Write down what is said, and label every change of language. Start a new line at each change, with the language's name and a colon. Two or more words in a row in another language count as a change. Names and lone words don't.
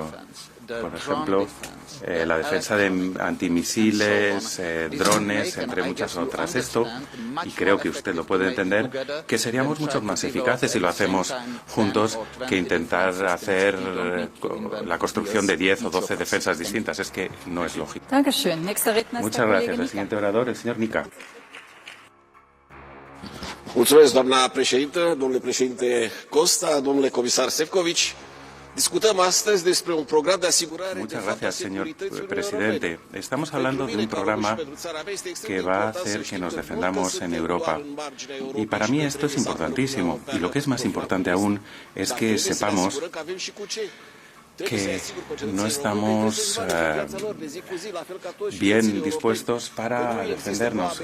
Spanish: Por ejemplo, la defensa de antimisiles, drones, entre muchas otras. Esto, y creo que usted lo puede entender, que seríamos mucho más eficaces si lo hacemos juntos que intentar hacer la construcción de 10 o 12 defensas distintas. Es que no es lógico. Muchas gracias. El siguiente orador, el señor Nica.
Romanian: Mulțumesc, doamna președintă, domnule președinte Costa, domnule comisar Šefčovič.
Spanish: Muchas gracias, señor presidente. Estamos hablando de un programa que va a hacer que nos defendamos en Europa. Y para mí esto es importantísimo. Y lo que es más importante aún es que sepamos que no estamos bien dispuestos para defendernos.